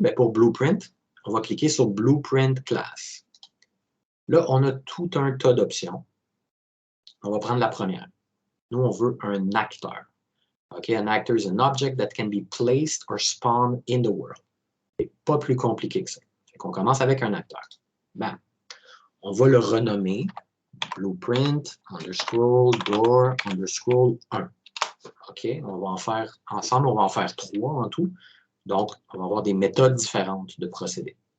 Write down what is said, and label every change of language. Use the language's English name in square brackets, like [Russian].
[French] Mais pour blueprint, on va cliquer sur Blueprint Class. Là, on a tout un tas d'options. On va prendre la première. Nous, on veut un acteur. [English] OK, an actor is an object that can be placed or spawned in the world. [French] C'est pas plus compliqué que ça. On commence avec un acteur. Bam. On va le renommer Blueprint underscore door underscore 1. OK, on va en faire ensemble, on va en faire 3 en tout. Donc, on va avoir des méthodes différentes de procéder.